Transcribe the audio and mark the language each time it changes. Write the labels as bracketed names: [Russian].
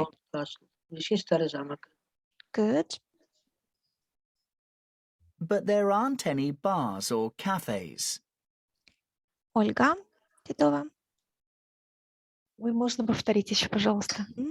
[English] old castle. [Russian] Здесь есть старый замок. [English] Good. but there aren't any bars or cafes. [Russian] Ольга Титова. Ой, можно повторить еще, пожалуйста?